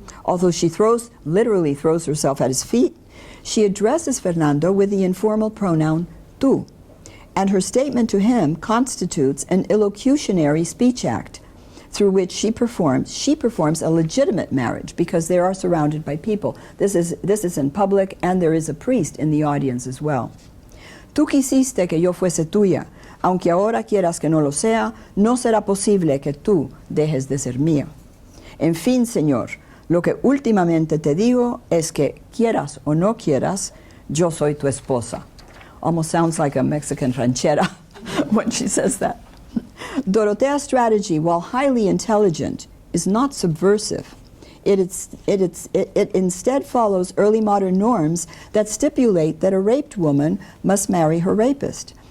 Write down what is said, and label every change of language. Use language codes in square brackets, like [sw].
[en] Although she literally throws herself at his feet, she addresses Fernando with the informal pronoun tú, and her statement to him constitutes an illocutionary speech act through which she performs a legitimate marriage because they are surrounded by people. This is in public, and there is a priest in the audience as well. [es] Tú quisiste que yo fuese tuya, aunque ahora quieras que no lo sea, no será posible que tú dejes de ser mía. En fin, Señor, Lo que últimamente te digo es que, quieras o no quieras, yo soy tu esposa. [en] Almost sounds like a Mexican ranchera when she says that. Dorotea's strategy, while highly intelligent, is not subversive. It instead follows early modern norms that stipulate that a raped woman must marry her rapist.